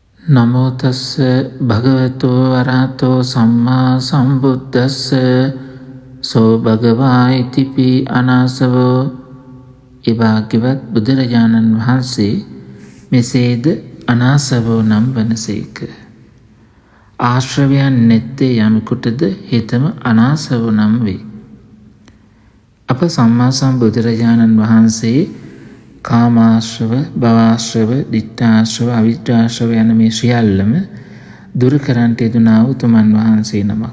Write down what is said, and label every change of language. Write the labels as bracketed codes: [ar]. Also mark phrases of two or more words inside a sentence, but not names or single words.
[pi] නමෝ තස්ස භගවතෝ වරහතෝ සම්මා සම්බුද්දස්ස සෝ භගවා ඉතිපි අනාසවෝ. [si] එභාග්‍යවත් බුදුරජාණන් වහන්සේ මෙසේද අනාසවෝ නම් වනසේක. ආශ්‍රවයන් නැත්තේ යමෙකුටද හිතම අනාසවෝ නම් වේ. අප සම්මා සම්බුදුරජාණන් වහන්සේ කාමාශ්‍රව, භවආශ්‍රව, ditthාශ්‍රව, අවිද්‍යාශ්‍රව යන මේ සියල්ලම දුරු කරන්නට යෙදුනා උතුමන් වහන්සේ නමක්.